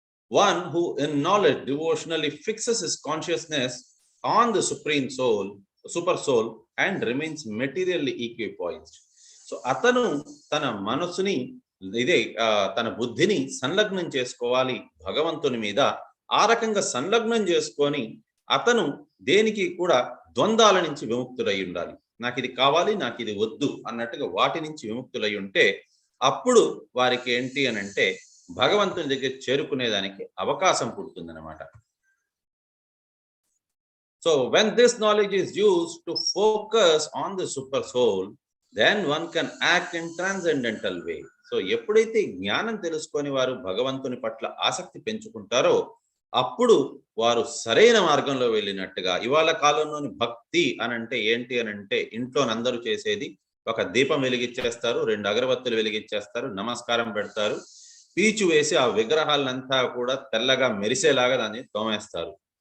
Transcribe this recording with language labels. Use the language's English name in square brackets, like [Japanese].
[English] One who in knowledge devotionally fixes his consciousness on the supreme soul, super soul, and remains materially equipoised. [Telugu] So అతను తన మనసుని తన బుద్ధిని సంలగ్నం చేసుకోవాలి భగవంతుని మీద. ఆ రకంగా సంలగ్నం చేసుకొని అతను దేనికి కూడా ద్వంద్వాల నుంచి విముక్తులై ఉండాలి. నాకు ఇది కావాలి, నాకు ఇది వద్దు అన్నట్టుగా వాటి నుంచి విముక్తులై ఉంటే అప్పుడు వారికి ఏంటి అని అంటే భగవంతుని దగ్గర చేరుకునేదానికి అవకాశం పుడుతుందన్నమాట. [English] So when this knowledge is used to focus on the super soul, then one can act in transcendental way. [Telugu] So ఎప్పుడైతే జ్ఞానం తెలుసుకొని వారు భగవంతుని పట్ల ఆసక్తి పెంచుకుంటారో అప్పుడు వారు సరైన మార్గంలో వెళ్ళినట్టుగా. ఇవాళ కాలంలోని భక్తి అని అంటే ఏంటి అని అంటే ఇంట్లో అందరూ చేసేది ఒక దీపం వెలిగించేస్తారు, 2 అగరబత్తులు వెలిగించేస్తారు, నమస్కారం పెడతారు, పీచు వేసి ఆ విగ్రహాలంతా కూడా తెల్లగా మెరిసేలాగా దాన్ని తోమేస్తారు.